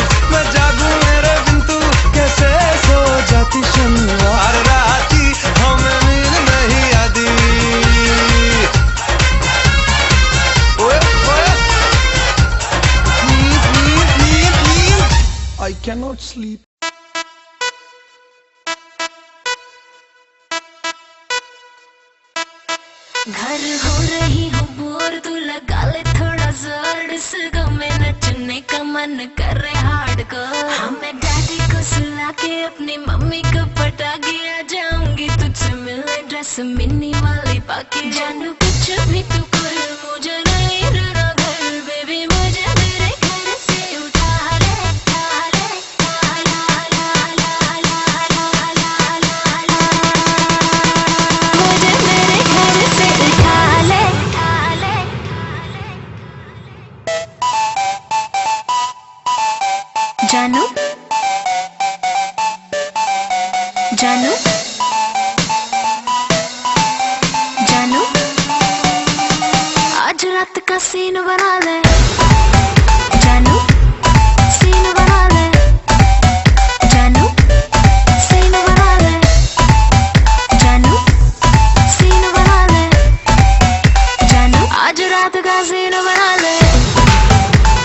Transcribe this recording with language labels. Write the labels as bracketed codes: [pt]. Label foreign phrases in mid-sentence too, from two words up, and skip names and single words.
[hi] मैं जागूं मेरे बिंदु कैसे सो जाती, शनिवार राती हमें नींद नहीं आती। ओए ओए नींद नींद नींद नींद। [en] I cannot sleep. [hi] घर हो रही हूँ बोर, तू लगा ले थोड़ा जोर। इस गम में नचने का मन कर रहे हार्डकोर। हमें डैडी को सुला के अपनी मम्मी को पटा के आ जाऊंगी तुझसे मिलने, ड्रेस मिनी वाली पाके। जानू कुछ भी तू कर मुझे नहीं रहना घर, बेबी मुझे मेरे घर से उठा ले, उठा ले, ला ला ला ला ला ला ला ला ला। मुझे मेरे घर से उठा ले, उठा ले। जानू जानू जानू आज रात का सीन बना ले, जानू सीन बना ले, जानू सीन बना ले, जानू सीन बना ले, जानू आज रात का सीन बना ले।